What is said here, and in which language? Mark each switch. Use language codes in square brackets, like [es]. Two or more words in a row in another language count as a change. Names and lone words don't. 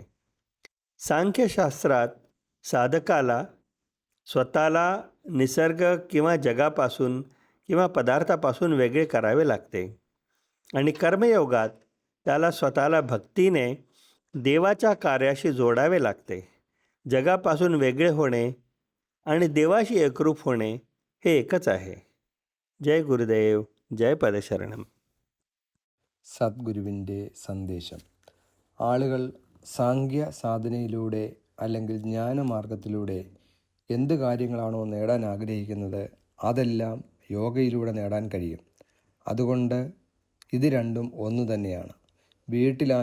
[mr] सांख्यशास्त्रात साधकाला स्वतःला निसर्ग किंवा जगापासून किंवा पदार्थापासून वेगळे करावे लागते, आणि कर्मयोगात त्याला स्वतःला भक्तीने देवाच्या कार्याशी जोडावे लागते. जगापासून वेगळे होणे आणि देवाशी एकरूप होणे हे एकच आहे. [ml] जय गुरुदेव, जय പദശരണം. സദ്ഗുരുവിൻ്റെ സന്ദേശം. ആളുകൾ സാംഖ്യ സാധനയിലൂടെ അല്ലെങ്കിൽ ജ്ഞാനമാർഗത്തിലൂടെ എന്ത് കാര്യങ്ങളാണോ നേടാൻ ആഗ്രഹിക്കുന്നത് അതെല്ലാം യോഗയിലൂടെ നേടാൻ കഴിയും. അതുകൊണ്ട് ഇത് രണ്ടും ഒന്നു തന്നെയാണ്.